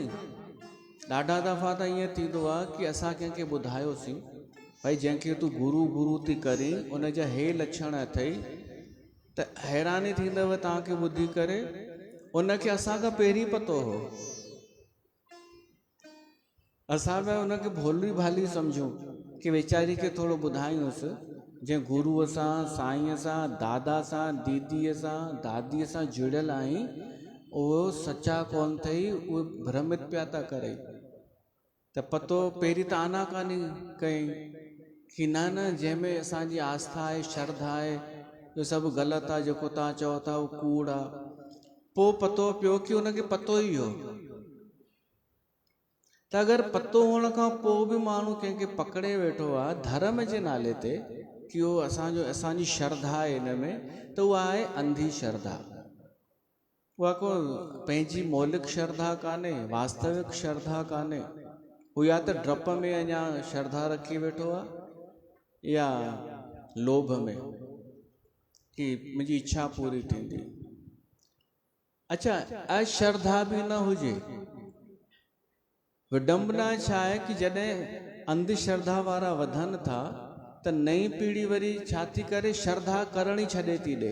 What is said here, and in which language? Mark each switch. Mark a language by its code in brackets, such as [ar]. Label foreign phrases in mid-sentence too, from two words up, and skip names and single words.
[sd] ॾाढा दफ़ा त ईअं थींदो आहे कि असां कंहिंखे ॿुधायोसीं, भई जंहिंखे तूं गुरू गुरू थी करीं, उन जा हे लक्षण अथई, त हैरानी थींदव तव्हांखे ॿुधी करे, उनखे असांखां पहिरीं पतो हो। असां बि उनखे भोली भाली सम्झूं कि वीचारी खे थोरो ॿुधायूंसि, जंहिं गुरूअ सां, साईंअ सां, दादा सां, दीदीअ सां, दादीअ सां जुड़ियल आहीं, उहो सचा कोन अथई, उहे भ्रमित पिया था करे। त पतो पहिरीं त आनाकानी कई कि न न, जंहिंमें असांजी आस्था आहे, श्रद्धा आहे, इहो सभु ग़लति आहे, जेको तव्हां चओ था उहो कूड़ आहे। पोइ पतो पियो कि उनखे पतो ई हो। त अगरि पतो हुअण खां पोइ बि माण्हू कंहिंखे पकड़े वेठो आहे धर्म जे नाले ते कि उहो असांजी श्रद्धा आहे इन में, त उहा आहे अंधी श्रद्धा। उहा को पंहिंजी मौलिक श्रद्धा कान्हे, वास्तविक श्रद्धा कान्हे। हू या त डप में अञा श्रद्धा रखी वेठो आहे, या लोभ में कि मुंहिंजी इच्छा पूरी थींदी। अच्छा, अश्रद्धा बि न हुजे। विडंबना छा आहे कि जॾहिं अंधश्रद्धा वारा वधनि था त नई पीढ़ी वरी छा थी करे, श्रद्धा करण ई छॾे थी ॾे।